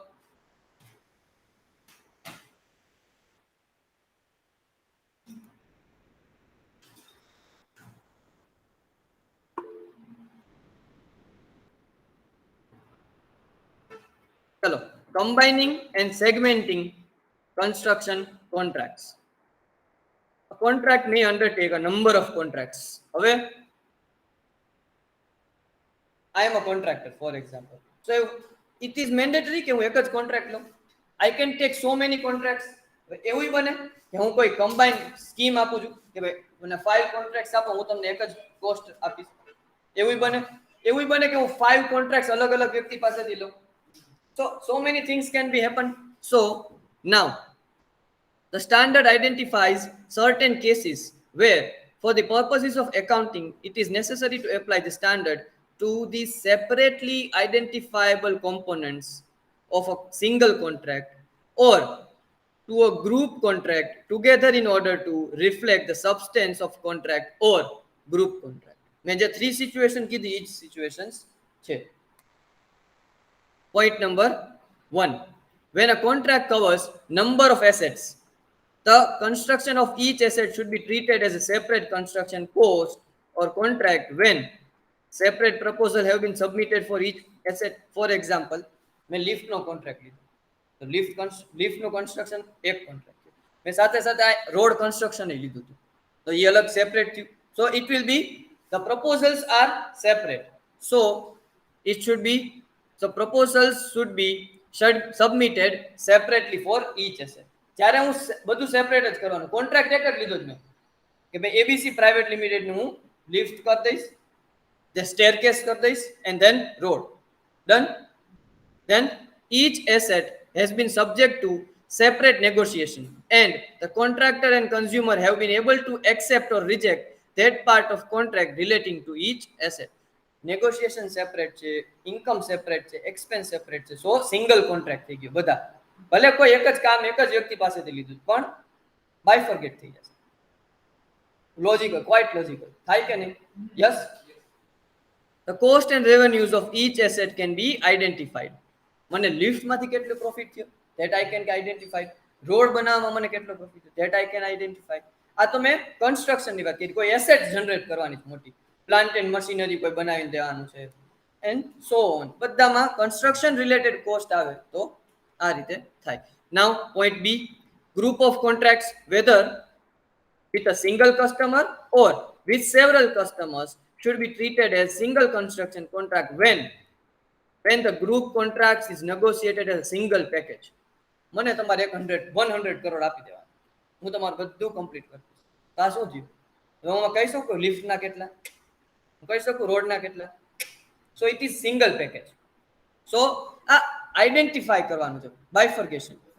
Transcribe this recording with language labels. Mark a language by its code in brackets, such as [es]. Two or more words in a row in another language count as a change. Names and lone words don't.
[en] Hello. Combining and segmenting construction contracts. A contract may undertake a number of contracts. હવે I am a contractor, for example. [gu] So it is mandatory કે હું એક જ કોન્ટ્રાક્ટ લઉં? [en] I can take so many contracts. [gu] એવું બને કે હું કોઈ [en] combine scheme [gu] આપું છું કે ભાઈ મને 5 કોન્ટ્રાક્ટ્સ આપો, હું તમને એક જ કોસ્ટ આપીશ. એવું બને કે હું 5 કોન્ટ્રાક્ટ્સ અલગ અલગ વ્યક્તિ પાસેથી લઉં. [en] So many things can be happen. So now the standard identifies certain cases where for the purposes of accounting it is necessary to apply the standard to the separately identifiable components of a single contract or to a group contract together in order to reflect the substance of contract or group contract. [gu] મેં જે 3 સિચ્યુએશન કીધી એ જ સિચ્યુએશન્સ છે. [en] Point number 1. When a contract covers number of assets, the construction of each asset should be treated as a separate construction cost or contract when separate proposal have been submitted for each asset. For example, [gu] મેં લિફ્ટનો કોન્ટ્રાક્ટ લીધો તો લિફ્ટનું કન્સ્ટ્રક્શન એક કોન્ટ્રાક્ટ છે. મેં સાથે સાથે [en] road construction [gu] લીધું હતું તો એ અલગ સેપરેટ થયું. [en] So it will be the proposals are separate. So it should be so proposals should be submitted separately for each asset. [gu] જ્યારે હું બધું સેપરેટ જ કરવાનું, કોન્ટ્રાક્ટ એક જ લીધો જ મેં કે ભાઈ એબીસી પ્રાઇવેટ લિમિટેડ નું હું લિફ્ટ કરી દઈશ, [en] the staircase [gu] કરી દઈશ [en] and then road. Done. Then each asset has been subject to separate negotiation and the contractor and consumer have been able to accept or reject that part of contract relating to each asset. Negotiation separate છે, income separate છે, expense separate છે, so single contract [gu] થઈ ગયો બધા. ભલે કોઈ એક જ કામ એક જ વ્યક્તિ પાસેથી લીધું પણ બાયફર્ગેટ થઈ જશે. લોજિકલ, [en] quite logical [gu] થાય કે નહીં? યસ. [en] The cost and revenues of each asset can be identified. [gu] મને લિફ્ટમાંથી કેટલો પ્રોફિટ થયો [en] that I can identify. [gu] રોડ બનાવવામાં મને કેટલો પ્રોફિટ થયો [en] that I can identify. [gu] આ તો મેં કન્સ્ટ્રક્શનની વાત કરી, કોઈ એસેટ જનરેટ કરવાની છે મોટી, [en] plant and machinery [gu] કોઈ બનાવીને દેવાનું છે [en] and so on. [gu] બધામાં [en] construction related cost [gu] આવે તો આ રીતે થાય. [en] now point B, group of contracts whether with a single customer or with several customers should be treated as single construction contract when the group contracts is negotiated as a single package. [gu] મને તમારે 100 કરોડ આપી દેવા, હું તમારું બધું કમ્પ્લીટ કરી દઈશ. તો આ શું થયું? હું કહી શકું લિફ્ટના કેટલા, હું કહી શકું રોડના કેટલા. [en] so it is single package. [gu] સો આ આઈડેન્ટિફાઈ કરવાનું છે, બાયફર્ગેશન.